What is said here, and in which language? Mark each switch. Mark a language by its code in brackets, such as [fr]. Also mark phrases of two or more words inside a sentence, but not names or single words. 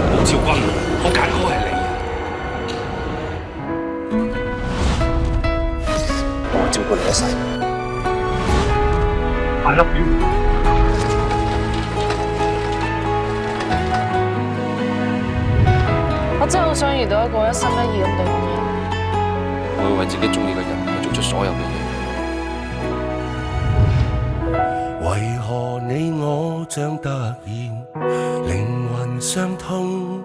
[yue] 兆君，我揀嗰個係你。我會照顧你一世。 [en] I love you。 [yue] 我真係好想遇到一個一心一意咁對我嘅人。我會為自己中意嘅人去做出所有嘅嘢。為何你我像突然靈魂相通？